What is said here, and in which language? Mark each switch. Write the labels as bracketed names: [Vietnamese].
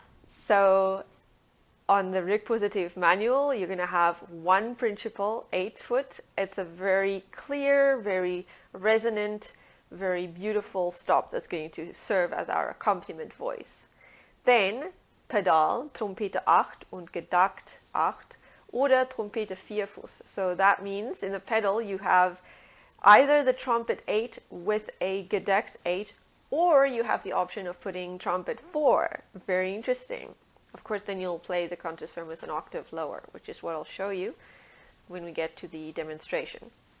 [English] So on the Rückpositiv manual, you're going to have one principal 8 foot. It's a very clear, very resonant, very beautiful stop that's going to serve as our accompaniment voice. [German] Then Pedal, Trompete 8 und gedeckt 8 oder Trompete 4 Fuß. [English] So that means in the pedal you have either the trumpet 8 with a gedeckt 8 Or you have the option of putting trumpet 4. Very interesting. Of course, then you'll play the cantus firmus an octave lower, which is what I'll show you when we get to the demonstration.